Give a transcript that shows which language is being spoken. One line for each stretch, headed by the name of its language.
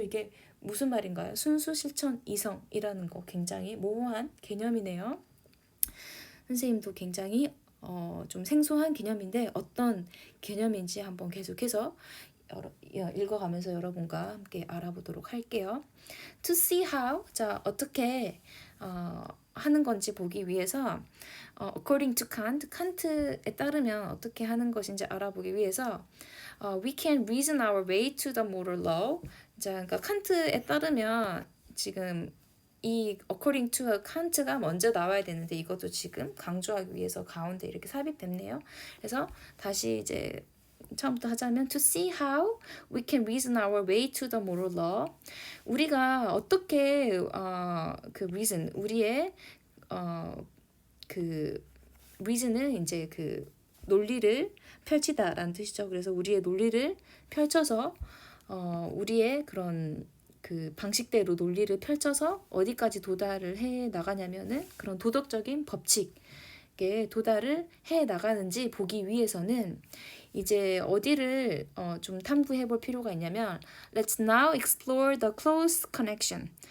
Korean: 이게 무슨 말인가요? 순수 실천 이성이라는 거 굉장히 모호한 개념이네요. 선생님도 굉장히 좀 생소한 개념인데 어떤 개념인지 한번 계속해서 읽어가면서 여러분과 함께 알아보도록 할게요.
English: To see how,
Korean: 자 어떻게 하는 건지 보기 위해서
English: according to Kant,
Korean: 칸트에 따르면 어떻게 하는 것인지 알아보기 위해서
English: we can reason our way to the moral law.
Korean: 자, 그러니까 칸트에 따르면 지금 이 according to 칸트가 먼저 나와야 되는데 이것도 지금 강조하기 위해서 가운데 이렇게 삽입됐네요. 그래서 다시 이제 처음부터 하자면
English: to see how we can reason our way to the moral law.
Korean: 우리가 어떻게 그 reason 우리의 그 reason은 이제 그 논리를 펼치다라는 뜻이죠. 그래서 우리의 논리를 펼쳐서 우리의 그런 그 방식대로 논리를 펼쳐서 어디까지 도달을 해 나가냐면은 그런 도덕적인 법칙에 도달을 해 나가는지 보기 위해서는 이제 어디를 좀 탐구해 볼 필요가 있냐면
English: Let's now explore the close connection.